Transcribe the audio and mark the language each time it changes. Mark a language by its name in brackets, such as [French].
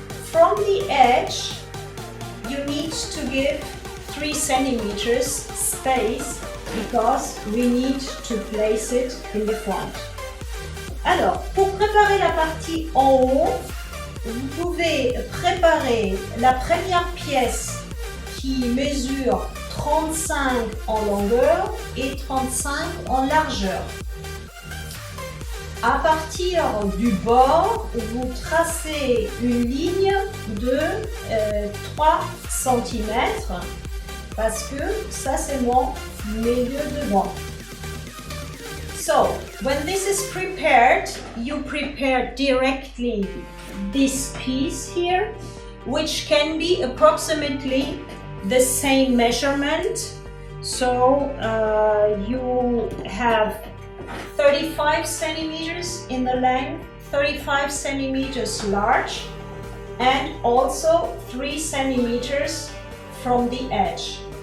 [English] From the edge, you need to give 3 centimeters space because we need to place it in the front. [French] Alors, pour préparer la partie en haut, vous pouvez préparer la première pièce qui mesure 35 en longueur et 35 en largeur. À partir du bord, vous tracez une ligne de 3 cm parce que ça c'est mon milieu de banc. [English] So, when this is prepared, you prepare directly this piece here, which can be approximately the same measurement. So you have 35 centimeters in the length, 35 centimeters large, and also 3 centimeters from the edge.